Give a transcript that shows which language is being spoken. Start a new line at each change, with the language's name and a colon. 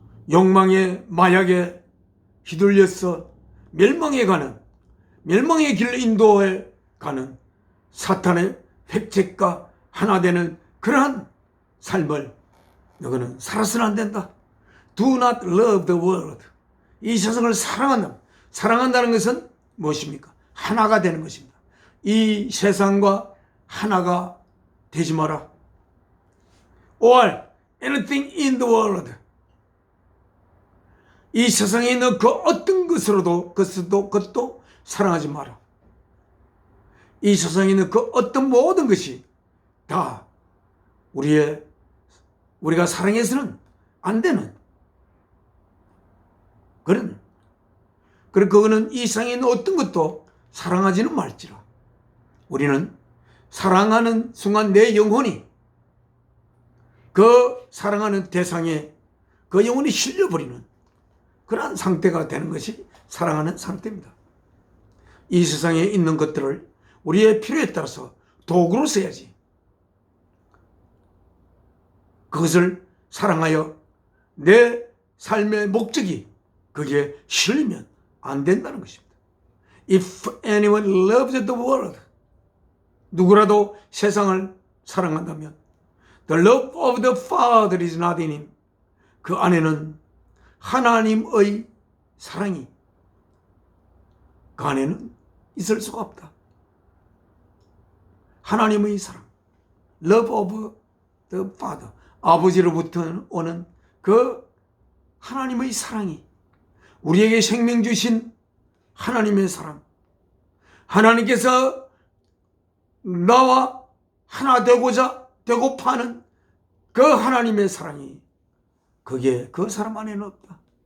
Korean: 욕망의 마약에 휘둘려서 멸망에 가는 멸망의 길 인도에 가는 사탄의 획책과 하나 되는 그러한 삶을 너희는 살아서는 안 된다.
English: Do not love the world.
Korean: 이 세상을 사랑한다는 것은 무엇입니까? 하나가 되는 것입니다. 이 세상과 하나가 되지 마라.
English: Or anything in the world.
Korean: 이 세상에 있는 그 어떤 것도 사랑하지 마라. 이 세상에 있는 그 어떤 모든 것이 다 우리가 사랑해서는 안 되는 그리고 그거는 이 세상에 있는 어떤 것도 사랑하지는 말지라. 우리는 사랑하는 순간 내 영혼이 그 사랑하는 대상에 그 영혼이 실려버리는 그러한 상태가 되는 것이 사랑하는 상태입니다. 이 세상에 있는 것들을 우리의 필요에 따라서 도구로 써야지. 그것을 사랑하여 내 삶의 목적이 거기에 실리면 안 된다는 것입니다.
English: If anyone loves the world,
Korean: 누구라도 세상을 사랑한다면
English: The love of the Father is not in him.
Korean: 그 안에는 하나님의 사랑이 그 안에는 있을 수가 없다. 하나님의 사랑,
English: love of the Father,
Korean: 아버지로부터 오는 그 하나님의 사랑이 우리에게 생명 주신 하나님의 사랑, 하나님께서 나와 하나 되고파 하는 그 하나님의 사랑이 그게 그 사람 안에는 없다.